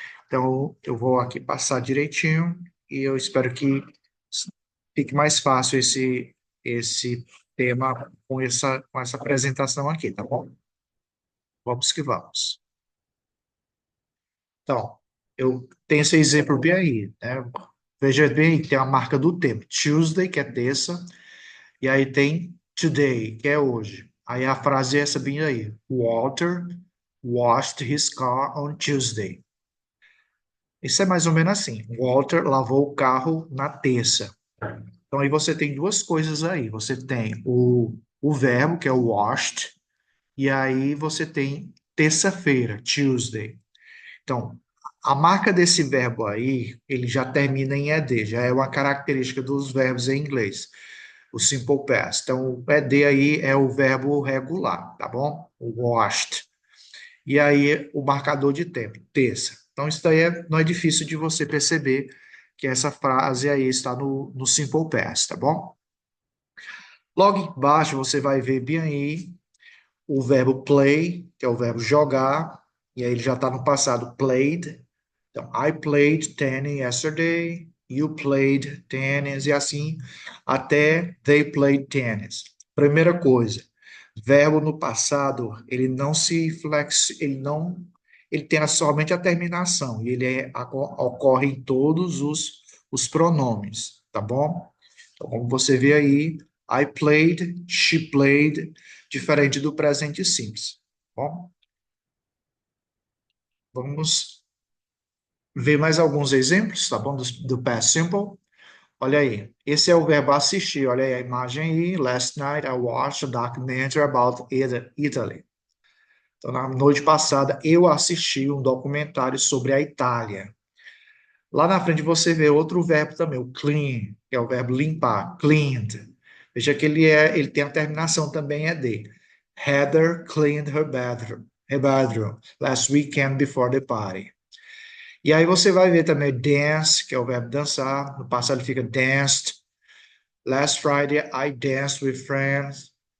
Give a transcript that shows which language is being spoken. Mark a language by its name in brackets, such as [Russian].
[Portuguese] Então, eu vou aqui passar direitinho e eu espero que fique mais fácil esse tema com essa apresentação aqui, tá bom? Vamos que vamos. Então, eu tenho esse exemplo bem aí, né? Veja bem, tem a marca do tempo. Tuesday, que é terça, e aí tem today, que é hoje. Aí a frase é essa bem aí. [English] Walter washed his car on Tuesday. [Portuguese] Isso é mais ou menos assim. Walter lavou o carro na terça. Então aí você tem duas coisas aí. Você tem o verbo, que é o washed, e aí você tem terça-feira, Tuesday. Então, a marca desse verbo aí, ele já termina em ed, já é uma característica dos verbos em inglês, o simple past. Então, o ed aí é o verbo regular, tá bom? O washed. E aí, o marcador de tempo, terça. Então, isso daí não é difícil de você perceber que essa frase aí está no simple past, tá bom? Logo embaixo, você vai ver bem aí o verbo play, que é o verbo jogar, e aí ele já está no passado, played. Então, [English] I played tennis yesterday, you played tennis, [Portuguese] e assim até [English] they played tennis. [Portuguese] Primeira coisa, verbo no passado, ele não se flex, ele tem somente a terminação, e ocorre em todos os pronomes, tá bom? Então, como você vê aí, [English] I played, she played, [Portuguese] diferente do presente simples, tá bom? Vamos ver mais alguns exemplos, tá bom? Do past simple. Olha aí, esse é o verbo assistir. Olha aí a imagem aí. [English] Last night I watched a documentary about Italy. [Portuguese] Então, na noite passada, eu assisti um documentário sobre a Itália. Lá na frente você vê outro verbo também, o clean, que é o verbo limpar, cleaned. Veja que ele tem a terminação também é de. [English] Heather cleaned her bedroom last weekend before the party. [Portuguese] E aí você vai ver também dance, que é o verbo dançar. No passado fica danced. [English] Last Friday I danced with friends.